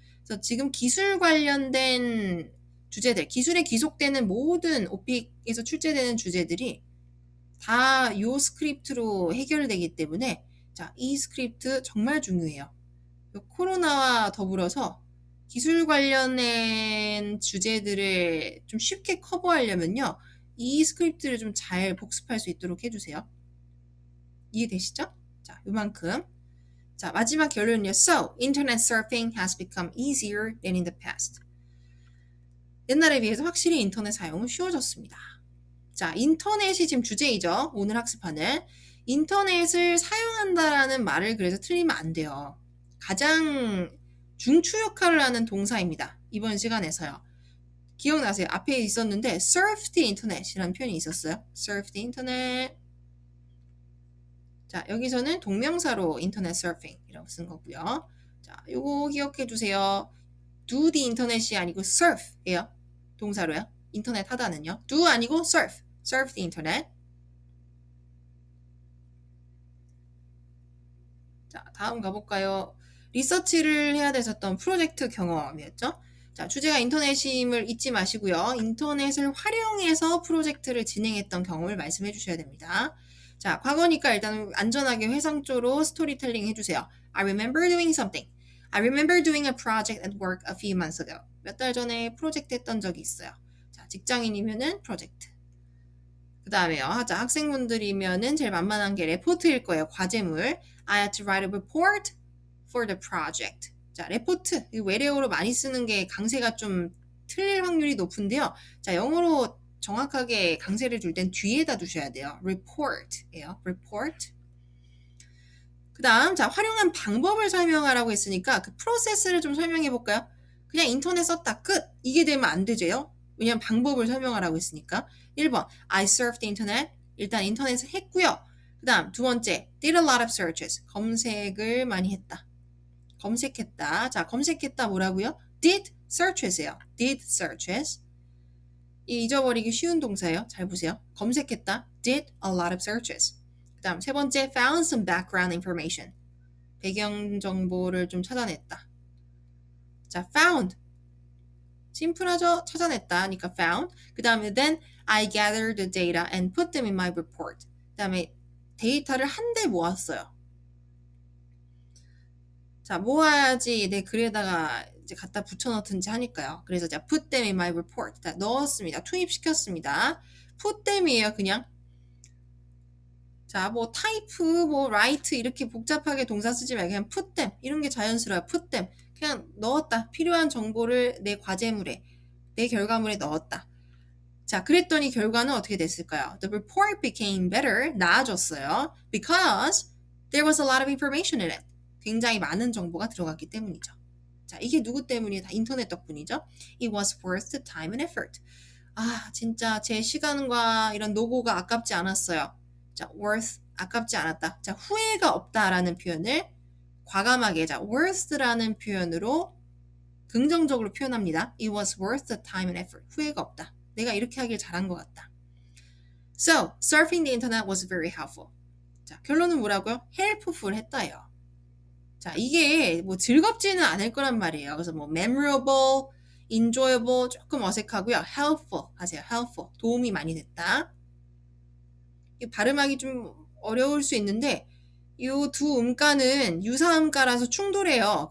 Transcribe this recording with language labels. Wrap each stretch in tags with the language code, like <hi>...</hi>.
<ko>그래서 지금 기술 관련된 주제들, 기술에 귀속되는 모든 오픽에서 출제되는 주제들이 다 이 스크립트로 해결되기 때문에 자, 이 스크립트 정말 중요해요. 코로나와 더불어서 기술 관련된 주제들을 좀 쉽게 커버하려면요. 이 스크립트를 좀 잘 복습할 수 있도록 해주세요. 이해되시죠? 자, 요만큼. 자, 마지막 결론은요.</ko> <en>So, internet surfing has become easier than in the past.</en> <ko>옛날에 비해서 확실히 인터넷 사용은 쉬워졌습니다. 자, 인터넷이 지금 주제이죠. 오늘 학습하는. 인터넷을 사용한다라는 말을 그래서 틀리면 안 돼요. 가장 중추 역할을 하는 동사입니다. 이번 시간에서요. 기억나세요? 앞에 있었는데</ko> <en>surf the internet</en> <ko>이라는 표현이 있었어요.</ko> <en>surf the internet.</en> <ko>자, 여기서는 동명사로 인터넷 서핑이라고 쓴 거고요. 자, 요거 기억해 주세요.</ko> <en>do the internet</en> <ko>이 아니고 surf예요. 동사로요. 인터넷 하다는요. do 아니고 surf.</ko> <en>surf the internet.</en> <ko>자, 다음 가볼까요? 리서치를 해야 됐었던 프로젝트 경험이었죠. 자, 주제가 인터넷임을 잊지 마시고요. 인터넷을 활용해서 프로젝트를 진행했던 경험을 말씀해 주셔야 됩니다. 자, 과거니까 일단 안전하게 회상조로 스토리텔링 해주세요.</ko> <en>I remember doing something. I remember doing a project at work a few months ago.</en> <ko>몇 달 전에 프로젝트 했던 적이 있어요. 자, 직장인이면은 프로젝트. 그 다음에요. 자, 학생분들이면은 제일 만만한 게 레포트일 거예요. 과제물.</ko> <en>I had to write a report for the project.</en> <ko>자, 레포트. 외래어로 많이 쓰는 게 강세가 좀 틀릴 확률이 높은데요. 자, 영어로 정확하게 강세를 줄 땐 뒤에다 두셔야 돼요.</ko> <en>report예요. report.</en> <ko>그 다음, 자, 활용한 방법을 설명하라고 했으니까 그 프로세스를 좀 설명해 볼까요? 그냥 인터넷 썼다. 끝. 이게 되면 안 되죠. 왜냐면 방법을 설명하라고 했으니까.</ko> <en>1번, I surfed the internet.</en> <ko>일단 인터넷을 했고요. 그 다음, 두 번째,</ko> <en>did a lot of searches.</en> <ko>검색을 많이 했다. 검색했다. 자, 검색했다 뭐라고요?</ko> <en>did searches예요. did searches.</en> <ko>이 잊어버리기 쉬운 동사예요. 잘 보세요. 검색했다.</ko> <en>did a lot of searches.</en> <ko>그 다음 세 번째,</ko> <en>found some background information.</en> <ko>배경 정보를 좀 찾아냈다. 자, found. 심플하죠? 찾아냈다. 하니까 found.</ko> <en>그 다음에 then I gathered the data and put them in my report.</en> <ko>그 다음에 데이터를 한데 모았어요. 자, 모아야지 내 글에다가 이제 갖다 붙여넣든지 하니까요. 그래서 자,</ko> <en>put them in my report.</en> <ko>자, 넣었습니다. 투입시켰습니다.</ko> <en>put them</en> <ko>이에요, 그냥. 자, 뭐 type, 뭐 write 이렇게 복잡하게 동사 쓰지 말고 그냥 put them. 이런 게 자연스러워요.</ko> <en>put them.</en> <ko>그냥 넣었다. 필요한 정보를 내 과제물에, 내 결과물에 넣었다. 자, 그랬더니 결과는 어떻게 됐을까요?</ko> <en>The report became better.</en> <ko>나아졌어요.</ko> <en>Because there was a lot of information in it.</en> <ko>굉장히 많은 정보가 들어갔기 때문이죠. 자, 이게 누구 때문이에요? 다 인터넷 덕분이죠.</ko> <en>It was worth the time and effort.</en> <ko>아, 진짜 제 시간과 이런 노고가 아깝지 않았어요. 자, worth, 아깝지 않았다. 자, 후회가 없다라는 표현을 과감하게, 자, worth라는 표현으로 긍정적으로 표현합니다.</ko> <en>It was worth the time and effort.</en> <ko>후회가 없다. 내가 이렇게 하길 잘한 것 같다.</ko> <en>So, surfing the internet was very helpful.</en> <ko>자, 결론은 뭐라고요? helpful 했다예요. 자, 이게 뭐 즐겁지는 않을 거란 말이에요. 그래서 뭐 memorable, enjoyable 조금 어색하고요. helpful 하세요. helpful. 도움이 많이 됐다. 이 발음하기 좀 어려울 수 있는데 이 두 음가는 유사음가라서 충돌해요.</ko>